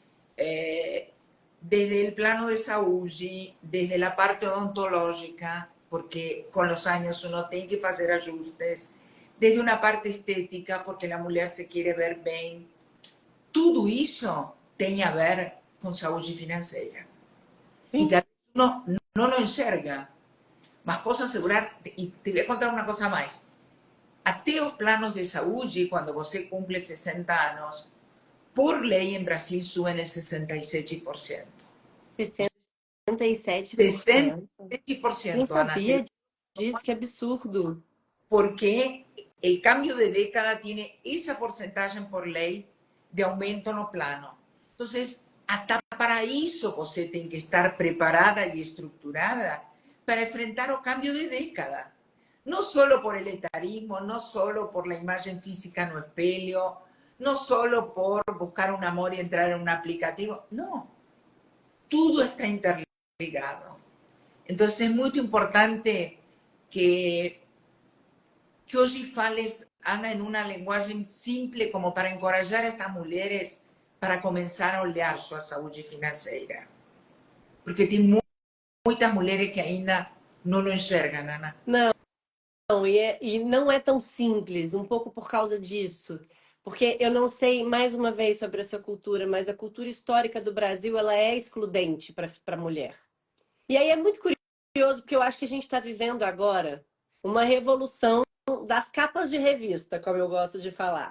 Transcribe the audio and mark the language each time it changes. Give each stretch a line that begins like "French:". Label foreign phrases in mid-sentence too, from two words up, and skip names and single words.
Spanish: Desde el plano de salud, desde la parte odontológica, porque con los años uno tiene que hacer ajustes, desde una parte estética, porque la mujer se quiere ver bien. Todo eso tiene a ver con salud financiera. Y tal vez uno no lo enxerga,
Portuguese: mas posso
Spanish: asegurar, y te voy a contar una cosa más.
Portuguese: Até os planos de saúde, quando você cumple 60 anos, por lei em Brasil
Spanish: suben el
Portuguese: 67%. 67%. Não 67%, Ana. sabia disso, que absurdo.
Spanish: Porque el cambio de década tiene esa porcentaje por ley de aumento
Portuguese: no plano.
Spanish: Entonces, hasta para eso
Portuguese: você tem que estar preparada
Spanish: y estructurada para enfrentar o cambio de década. No solo por el etarismo, no solo por la imagen física no espelho, no solo por buscar un amor y entrar en un aplicativo. No, todo está interligado. Entonces es muy importante que hoy fales, Ana, en una lenguaje simple como para encorajar a estas mujeres para comenzar a olhar su salud financiera. Porque hay muchas mujeres que ainda no lo enxergan, Ana.
Portuguese: Não, e não é tão simples, um pouco por causa disso. Porque eu não sei, mais uma vez, sobre a sua cultura, mas a cultura histórica do Brasil, ela é excludente para a mulher. E aí é muito curioso, porque eu acho que a gente está vivendo agora uma revolução das capas de revista, como eu gosto de falar.